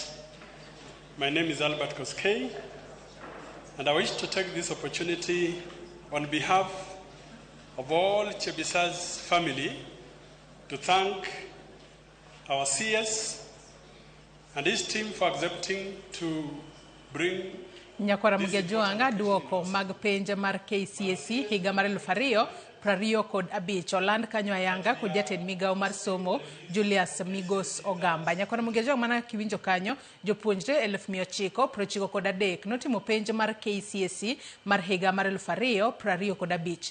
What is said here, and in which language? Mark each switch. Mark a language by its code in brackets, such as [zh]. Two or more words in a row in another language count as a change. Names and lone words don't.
[en] My name is Albert Kcse, and I wish to take this opportunity on behalf of all Kcse's family to thank our CS and his team for accepting to bring [luo] Nyakwara Mugejoanga Duoko mag penj mar Kcse higa mar 2025 oland kanyo ayanga kod jatend migao mar somo Julius Migos Ogamba. Nyakwara Mugejoanga mana kiwinjo kanyo jopuonjre 1993 notimo penj mar Kcse mar higa mar 2025.